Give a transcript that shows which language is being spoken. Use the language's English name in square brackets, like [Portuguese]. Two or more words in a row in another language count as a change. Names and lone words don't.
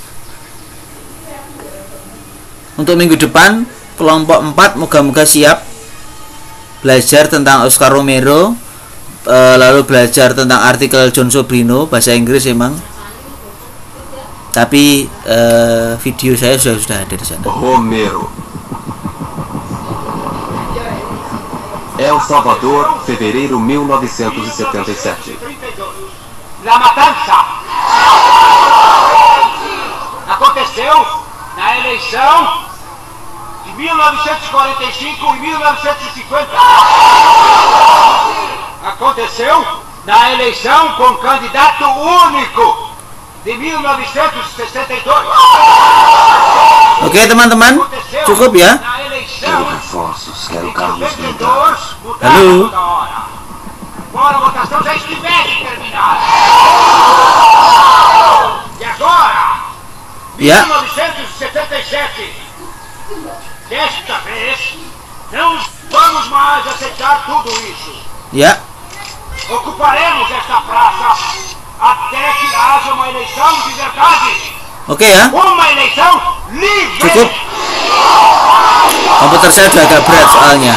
[Indonesian] Untuk minggu depan kelompok 4 moga-moga siap belajar tentang Oscar Romero. lalu belajar tentang artikel John Sobrino bahasa Inggris emang, tapi video saya sudah ada di sana. Romero. El Salvador, [Portuguese] fevereiro 1977. La matança aconteceu na eleição de 1945 e 1950. Aconteceu na eleição com candidato único de 1962. [Indonesian] Oke teman-teman, cukup ya. [Portuguese] Quero reforços, quero carros blindados. [Indonesian] Halo. [Portuguese] Agora a votação já estivesse terminada. E agora, [Indonesian] Ya, [Portuguese] 1977, desta vez, não vamos mais aceitar tudo isso. [Indonesian] ya. [Portuguese] Ocuparemos esta praça até que haja uma eleição de verdade. [Indonesian] Oke ya, [Portuguese] Uma eleição livre. [Indonesian] cukup. Komputer saya udah agak berat soalnya.